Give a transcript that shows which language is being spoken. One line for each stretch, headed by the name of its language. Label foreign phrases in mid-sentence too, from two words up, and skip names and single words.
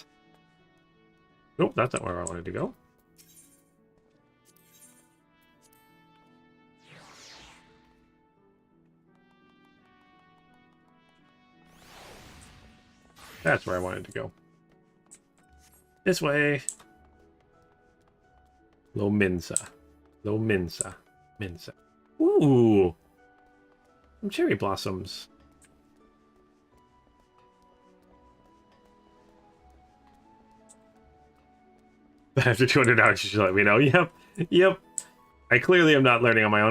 English: Nope, that's not where I wanted to go. That's where I wanted to go. This way. Lominza. Lominza. Minza. Ooh! Some cherry blossoms. But after 200 hours, you should let me know. Yep. Yep. I clearly am not learning on my own.